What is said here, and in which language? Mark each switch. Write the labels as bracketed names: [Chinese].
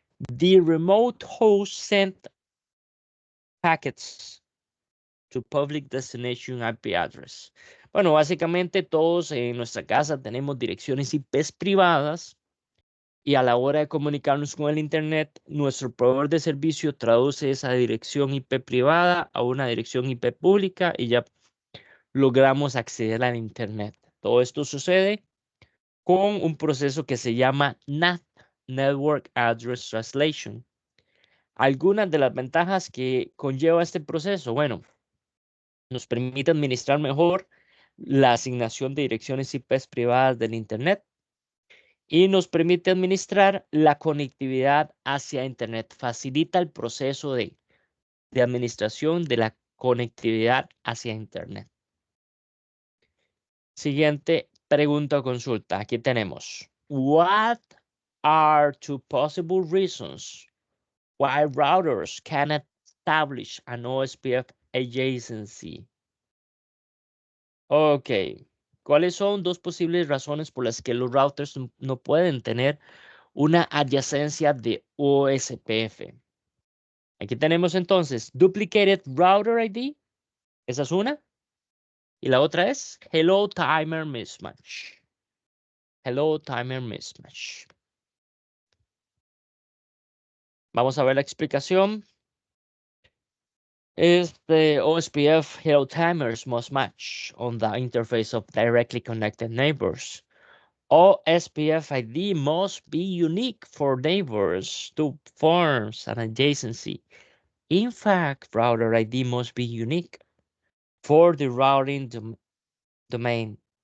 [English] The remote host sent packets to public destination IP address. [Spanish] Bueno, básicamente todos en nuestra casa tenemos direcciones IPs privadas y a la hora de comunicarnos con el internet, nuestro proveedor de servicio traduce esa dirección IP privada a una dirección IP pública y ya logramos acceder al internet. Todo esto sucede con un proceso que se llama NAT, Network Address Translation. Algunas de las ventajas que conlleva este proceso, bueno, Nos permite administrar mejor la asignación de direcciones IPs privadas del Internet y nos permite administrar la conectividad hacia Internet. Facilita el proceso de administración de la conectividad hacia Internet. Siguiente pregunta o consulta. Aquí tenemos. [English] What are two possible reasons why routers cannot establish an OSPF adjacency? Ok. [Spanish] ¿Cuáles son dos posibles razones por las que los routers no pueden tener una adyacencia de OSPF? Aquí tenemos entonces Duplicated Router ID. Esa es una. Y la otra es Hello Timer Mismatch. Hello Timer Mismatch. Vamos a ver la explicación. [English] The OSPF Hello Timers must match on the interface of directly connected neighbors. OSPF ID must be unique for neighbors to form an adjacency. In fact, router ID must be unique for the routing domain.